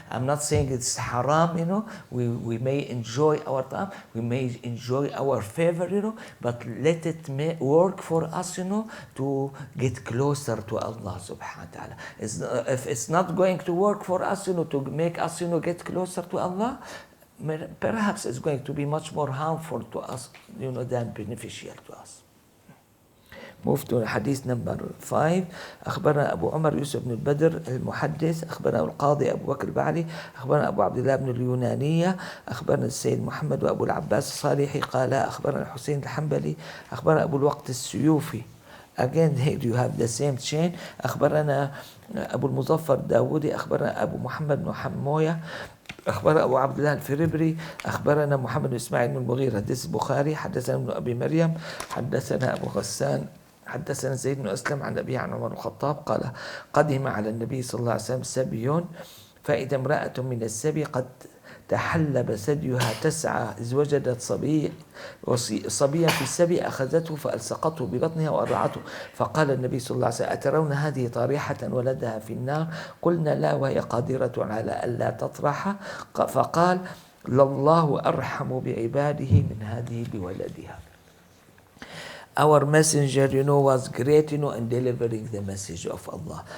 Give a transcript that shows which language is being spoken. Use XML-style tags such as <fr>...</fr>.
<en>I'm not saying it's haram, we may enjoy our time, we may enjoy our favor, but let it work for us, to get closer to Allah subhanahu wa ta'ala. If it's not going to work for us, to make us, get closer to Allah, perhaps it's going to be much more harmful to us, than beneficial to us. Move to hadith number 5.</en> <ar>أخبرنا أبو عمر يوسف بن البدر المحدث، أخبرنا القاضي أبو بكر البعلي، أخبرنا أبو عبد الله بن اليونانية، أخبرنا السيد محمد وأبو العباس الصالحي قال أخبرنا الحسين الحنبلي، أخبرنا أبو الوقت السيوفي.</ar> <en>Again, here you have the same chain.</en> <ar>أخبرنا أبو المظفر الداودي، أخبرنا أبو محمد بن حموية، أخبرنا أبو عبد الله الفربري، أخبرنا محمد بن إسماعيل بن المغيرة، حدث البخاري، حدثنا ابن أبي مريم، حدثنا أبو غسان، حدثنا زيد بن أسلم عن أبي عن عمر بن الخطاب قال قدم على النبي صلى الله عليه وسلم سبي، فإذا امرأة من السبي قد تحلب ثديها تسعى إذ وجدت صبيا في السبي أخذته فألصقته ببطنها وأرضعته، فقال النبي صلى الله عليه وسلم أترون هذه طارحة ولدها في النار؟ قلنا لا وهي قادرة على ألا تطرح، فقال لله أرحم بعباده من هذه بولدها.</ar> <en>Our messenger, was great, in delivering the message of Allah.</en>